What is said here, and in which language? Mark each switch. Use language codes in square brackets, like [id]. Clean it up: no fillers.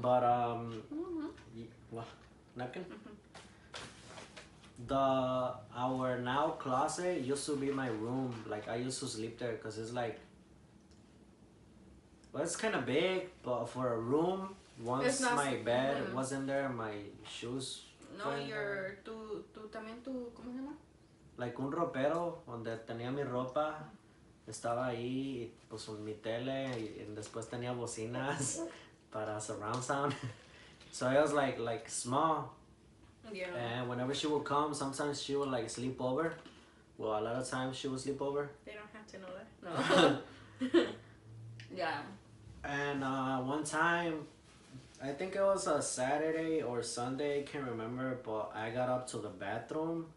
[en] But, well, napkin? Our now closet used to be my room. Like I used to sleep there because it's like, well, it's kind of big, but for a room, once my bed was in there, my shoes. [es] No, tú también ¿cómo se llama? [en] Like [es] un ropero donde tenía mi ropa, estaba ahí, y pues mi tele, y después tenía bocinas para surround sound. [en] So it was like small. Yeah. And whenever she would come, sometimes she would like sleep over. Well, a lot of times she would sleep over. They don't have to know that. No. Yeah. And one time, I think it was a Saturday or Sunday, can't remember, but I got up to the bathroom.